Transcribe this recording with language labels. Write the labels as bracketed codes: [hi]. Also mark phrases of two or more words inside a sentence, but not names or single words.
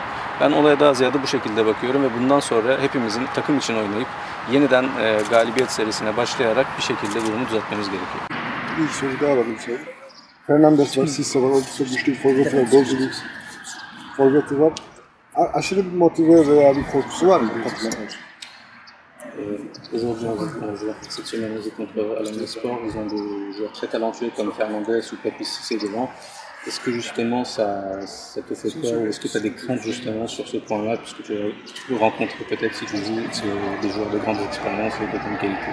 [tr] Ben olaya daha ziyade bu şekilde bakıyorum ve bundan sonra hepimizin takım için oynayıp yeniden galibiyet serisine başlayarak bir şekilde durumu düzeltmemiz gerekiyor. Bir soru daha var. Fernandes var, Sisse var, oldukça güçlü bir forveti var, golcü bir forveti var. Aşırı bir motive veya bir korkusu var mı bu takıma karşı? [fr] Aujourd'hui, on joue cette semaine contre Alanya Sport. Ils ont des joueurs très talentueux comme Fernandes ou Papi Cissé devant. Est-ce que justement ça te fait peur ou est-ce que tu as des craintes justement sur ce point-là puisque tu rencontres peut-être si tu joues des joueurs de grande expérience et de grande qualité?